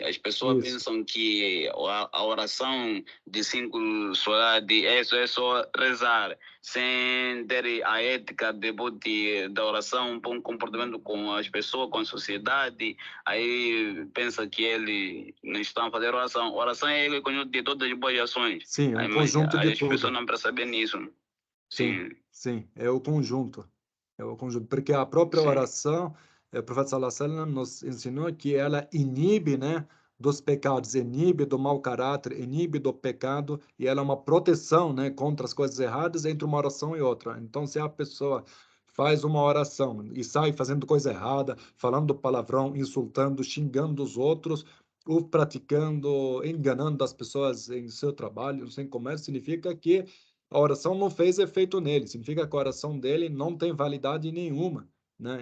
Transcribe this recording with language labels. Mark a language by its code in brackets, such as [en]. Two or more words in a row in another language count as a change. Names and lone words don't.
[pt] As pessoas pensam que a oração de 5 solade é só rezar, sem ter a ética da oração, um bom comportamento com as pessoas, com a sociedade. Aí pensa que eles não estão a fazer oração. Oração é o conjunto de todas as boas ações. Sim, é um conjunto de as tudo. pessoas não percebem nisso. Sim, é o conjunto. É o conjunto, porque a própria oração, o profeta [ar] صلى الله عليه وسلم [pt] nos ensinou que ela inibe, né, dos pecados, inibe do mau caráter, inibe do pecado, e ela é uma proteção, né, contra as coisas erradas entre uma oração e outra. Então, se a pessoa faz uma oração e sai fazendo coisa errada, falando palavrão, insultando, xingando os outros, ou praticando, enganando as pessoas em seu trabalho, no seu comércio, significa que a oração não fez efeito nele, significa que a oração dele não tem validade nenhuma, né?